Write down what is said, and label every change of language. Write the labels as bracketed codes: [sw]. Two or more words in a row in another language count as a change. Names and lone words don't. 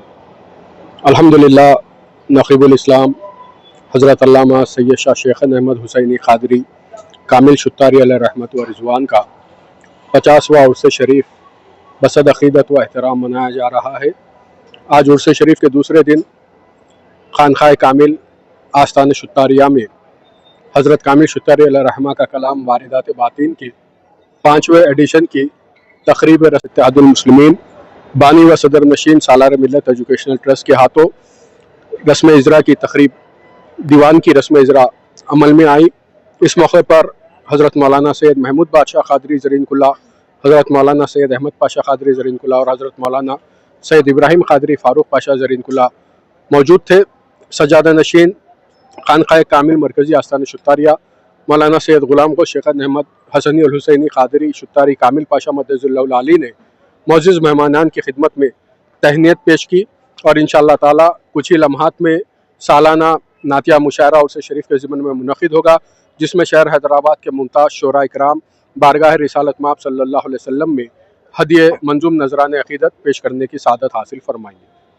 [ur] الحمدللہ نقیب الاسلام حضرت علامہ سید شاہ شیخن احمد حسینی قادری کامل شطاری علیہ رحمت و رضوان کا 50واں عرس شریف بصد عقیدت و احترام منایا جا رہا ہے. آج عرس شریف کے دوسرے دن خانقاہ کامل آستان شطاریہ میں حضرت کامل شطاری علیہ رحمہ کا کلام واردات باطن کی 5ویں ایڈیشن کی تقریب اتحاد المسلمین بانی و صدر نشین سالار ملت ایجوکیشنل ٹرسٹ کے ہاتھوں رسم اجرا کی تقریب دیوان کی رسم اجرا عمل میں آئی. اس موقع پر حضرت مولانا سید محمود بادشاہ قادری زرین کلاہ، حضرت مولانا سید احمد پاشا قادری زرین کلاہ اور حضرت مولانا سید ابراہیم قادری فاروق پاشا زرین کلاہ موجود تھے. سجادہ نشین خانقاہ کامل مرکزی آستان شطاریہ مولانا سید غلام گو شیخن احمد حسنی الحسینی قادری شطاری کامل پاشا مدظلہ العالی نے معزز مہمانان کی خدمت میں تہنیت پیش کی اور ان شاء اللہ تعالیٰ کچھ ہی لمحات میں سالانہ نعتیہ مشاعرہ عرس شریف کے ضمن میں منعقد ہوگا، جس میں شہر حیدرآباد کے ممتاز شعرا اکرام بارگاہ رسالت مآب [ar] صلى الله عليه وسلم [ur] میں ہدیے منظوم نذران عقیدت پیش کرنے کی سعادت حاصل فرمائیں گے.